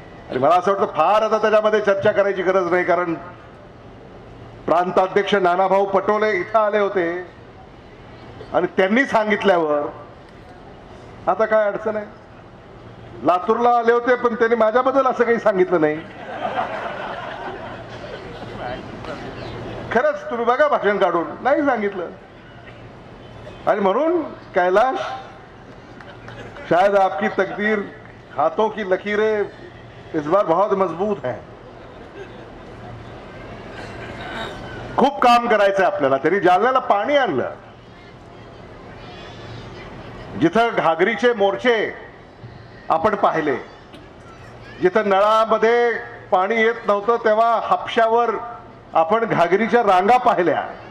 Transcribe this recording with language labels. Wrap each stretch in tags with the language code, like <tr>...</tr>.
<mr>आणि मला असं वाटतं फार आता त्याच्यामध्ये चर्चा करायची गरज नाही, कारण प्रांताध्यक्ष नानाभाऊ पटोले इथं आले होते आणि त्यांनी सांगितल्यावर आता काय अडचण आहे. लातूरला आले होते पण त्यांनी माझ्याबद्दल असं काही सांगितलं नाही. खरंच तुम्ही बघा भाषण काढून नाही सांगितलं. आणि म्हणून</mr> <hi>कैलाश शायद आपकी तकदीर हाथों की लकीरें इस बार बहुत मजबूत है.</hi> <mr>खूप काम करायचंय आपल्याला. तरी जालन्याला पाणी आणलं. जिथं घागरीचे मोर्चे आपण पाहिले, जिथं नळामध्ये पाणी येत नव्हतं तेव्हा हापशावर आपण घागरीच्या रांगा पाहिल्या.</mr>